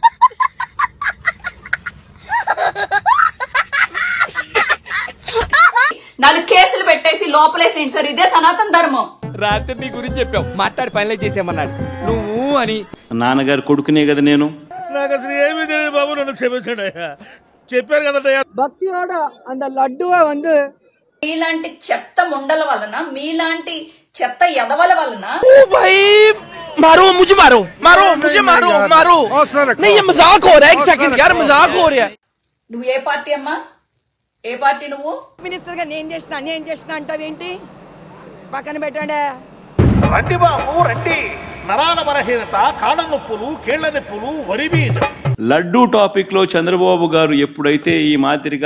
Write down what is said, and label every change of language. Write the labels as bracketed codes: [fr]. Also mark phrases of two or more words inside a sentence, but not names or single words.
[te] నాలుగు కేసులు పెట్టేసి లోపలేసేయండి సార్, ఇదే సనాతన ధర్మం. రాత్రి నీ గురించి చెప్పావు, మాట్లాడి ఫైనలైజ్ చేసామన్నాడు నువ్వు అని. నాన్నగారు కొడుకునే కదా నేను. నాకు అసలు ఏమీ తెలియదు బాబు, నన్ను క్షమించండి. చెప్పారు కదా [ta] பக்தியோட அந்த லட்டுவை வந்து [te] మీలాంటి చెత్త ముండల వలన, మీలాంటి చెత్త ఎదవల వలన [hi] मारो मुझे मारो मारो मुझे मारो मारो नहीं, ये मजाक हो रहा है. एक सेकंड यार, मजाक हो रहा है. [te] నువ్వు ఏ పార్టీ అమ్మా? ఏ పార్టీ నువ్వు? మినిస్టర్ గా నేను చేసిన అంటావేంటి? పక్కన పెట్టండి. రండి బాబు రండి. నరాల బలహీనత, కాళ్ళ నొప్పులు, కీళ్ల నొప్పులు, వరి బీజం. లడ్డూ టాపిక్ లో చంద్రబాబు గారు ఎప్పుడైతే ఈ మాదిరిగా